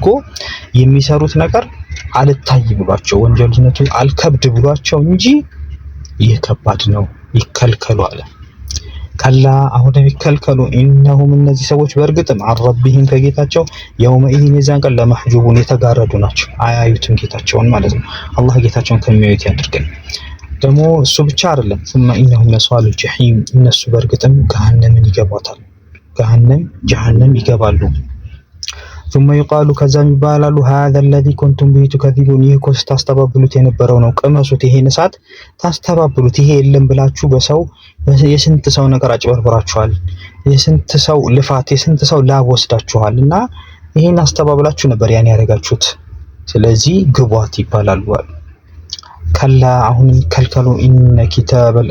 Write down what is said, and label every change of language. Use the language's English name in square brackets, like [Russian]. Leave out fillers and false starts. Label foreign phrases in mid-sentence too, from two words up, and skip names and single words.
[Amharic] የሚሰሩት ነገር አልታይ ብሏቸው ወንጀልነቱ አልከብድ ብሏቸው እንጂ ይህ ከባድ ነው ይከልከሉ አለ። ከላ አሁን ይከልከሉ ኢነሁም እነዚህ ሰዎች በእርግጥም አረቢሂም ከጌታቸው የውመኢን የዛን ቀን ለመህጁቡን የተጋረዱ ናቸው። አያዩትም ጌታቸውን ማለት ነው። አላህ ጌታቸውን ከሚያዩት ያድርገን። ደግሞ እሱ ብቻ አይደለም [Arabic] ثم انهم لصالوا الجحيم [Amharic] እነሱ በእርግጥም ገሃነምን ይገባታል። ጀሃነም ይገባሉ። [Arabic] ثم يقال [Amharic] ከዛም ይባላሉ [Arabic] هذا الذي كنتم به تكذبون [Amharic] ይህ እኮ ታስተባብሉት የነበረው ነው። ቅመሱት፣ ይሄን እሳት ታስተባብሉት። ይሄ የለም ብላችሁ በሰው የስንት ሰው ነገር አጭበርብራችኋል። የስንት ሰው ልፋት፣ የስንት ሰው ላብ ወስዳችኋል እና ይሄን አስተባብላችሁ ነበር ያን ያደረጋችሁት። ስለዚህ ግቧት ይባላሉ። ከላ አሁን ከልከሉ [Arabic] إن كتاب